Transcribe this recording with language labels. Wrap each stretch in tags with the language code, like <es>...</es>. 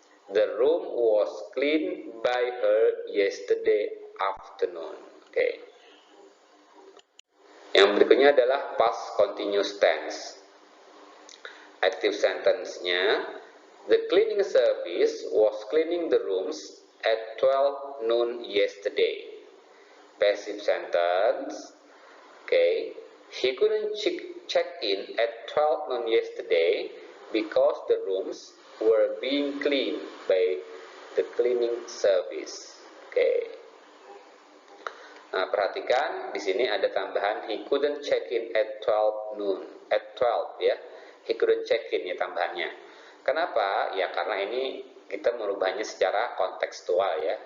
<en>The room was cleaned by her yesterday afternoon. Oke.</en> <id>Yang berikutnya adalah past continuous tense.</id> <en>Active sentence-nya, the cleaning service was cleaning the rooms at 12 noon yesterday. Passive sentence, okay. He couldn't check in at 12 noon yesterday because the rooms were being cleaned by the cleaning service. Okay.</en> <id>Nah, perhatikan di sini ada tambahan</id> <en>he couldn't check in at 12 noon. At 12, ya. He couldn't check in, ya,</en> <id>tambahannya. Kenapa? Ya karena ini kita merubahnya secara kontekstual, ya.</id>